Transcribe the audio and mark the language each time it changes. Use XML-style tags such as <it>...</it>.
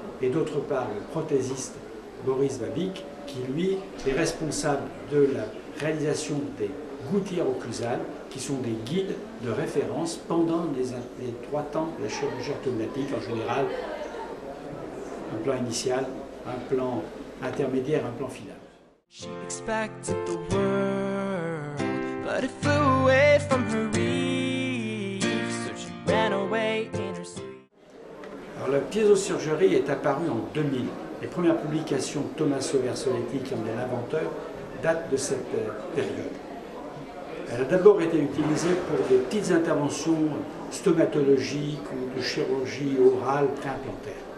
<fr>Et d'autre part, le prothésiste Boris Babic, qui lui est responsable de la réalisation des gouttières occlusales, qui sont des guides de référence pendant les 3 temps de la chirurgie orthognathique, en général un plan initial, un plan intermédiaire, un plan final.</fr> <en>She expected the world, but it flew away from her reach, so she ran away in her sleep.</en> <fr>Alors la piézochirurgie est apparue en 2000. Les premières publications de Tommaso Versoletti, qui en est l'inventeur, datent de cette période. Elle a d'abord été utilisée pour des petites interventions stomatologiques ou de chirurgie orale préimplantaire.</fr>